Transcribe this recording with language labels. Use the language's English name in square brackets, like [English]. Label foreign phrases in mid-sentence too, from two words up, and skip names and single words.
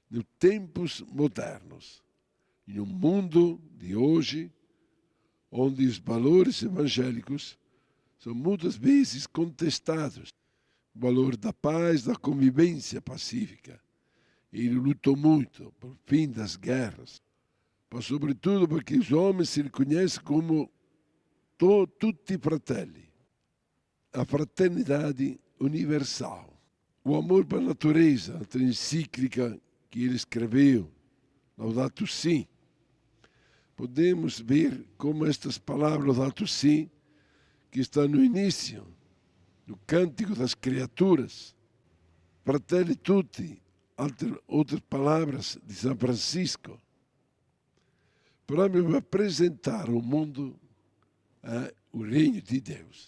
[Portuguese] Nos tempos modernos, Em um mundo de hoje, onde os valores evangélicos são muitas vezes contestados, o valor da paz, da convivência pacífica. Ele lutou muito pelo fim das guerras, mas sobretudo porque os homens se reconhecem como [Italian] tutti fratelli, [Portuguese] a fraternidade universal. O amor pela natureza, a encíclica que ele escreveu, Laudato Si. Podemos ver como estas palavras Laudato Si, que está no início do Cântico das Criaturas, Fratelli Tutti, outras palavras de São Francisco, para apresentar ao mundo o reino de Deus.